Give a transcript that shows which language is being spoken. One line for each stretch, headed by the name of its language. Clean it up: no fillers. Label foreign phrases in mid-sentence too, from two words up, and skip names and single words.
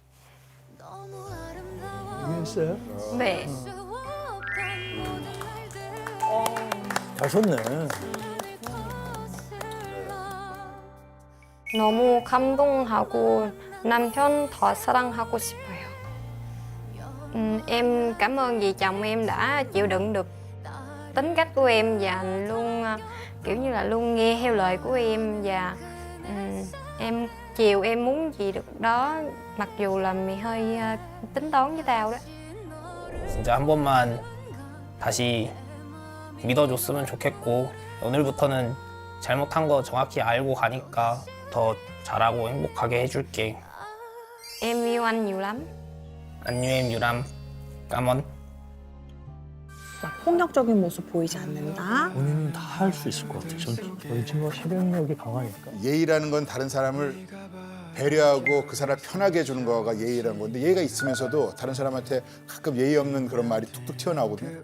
Korean: 이해했어요? 네. 잘 썼네. 너무 감동하고 남편 더 사랑하고 싶어요.
Vietnamese: Em cảm ơn vì chồng em đã chịu đựng được tính cách của em và luôn kiểu như là luôn nghe theo lời của em và em chiều em muốn gì được đó mặc dù là mày hơi tính toán với tao đó.
Korean: 진짜 한 번만 다시 믿어줬으면 좋겠고 오늘부터는 잘못한 거 정확히 알고 가니까 더 잘하고 행복하게 해줄게.
Vietnamese: Em yêu anh nhiều lắm.
Korean: 안녕 유람 까먼. 막 폭력적인 모습 보이지 않는다. 본인은 다 할 수 있을 것 같아요. 저희 친구가 실행력이 강하니까. 예의라는 건 다른 사람을 배려하고 그 사람을 편하게 해주는 거가 예의라는 건데 예의가 있으면서도 다른 사람한테 가끔 예의 없는 그런 말이 툭툭 튀어나오거든요.